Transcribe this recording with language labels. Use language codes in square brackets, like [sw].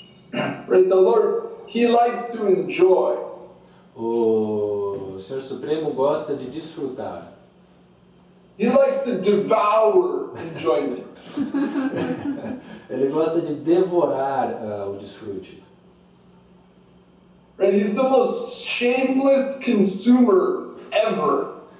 [en] Right, the Lord, He likes to enjoy. [pt] O Senhor Supremo gosta de desfrutar. [en] He likes to devour enjoyment. [pt] Ele gosta de devorar o desfrute. [en] Right, He's the most shameless consumer ever.